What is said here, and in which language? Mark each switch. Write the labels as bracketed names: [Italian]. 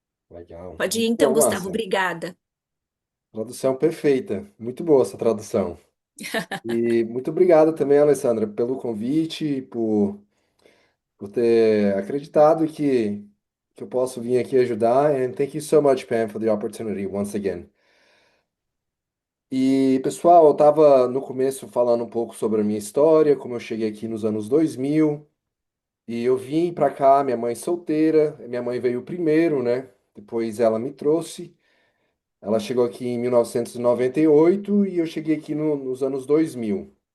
[Portuguese] Legal. Pode ir Muito então, bom, Gustavo. Márcia. Obrigada. Tradução perfeita. Muito boa essa tradução. E muito obrigado também, Alessandra, pelo convite, por ter acreditado que eu posso vir aqui ajudar. [English] And thank you so much, Pam, for the opportunity once again. [Portuguese] E, pessoal, eu estava no começo falando um pouco sobre a minha história, como eu cheguei aqui nos anos 2000. E eu vim para cá, minha mãe solteira, minha mãe veio primeiro, né? Depois ela me trouxe. Ela chegou aqui em 1998 e eu cheguei aqui nos anos 2000.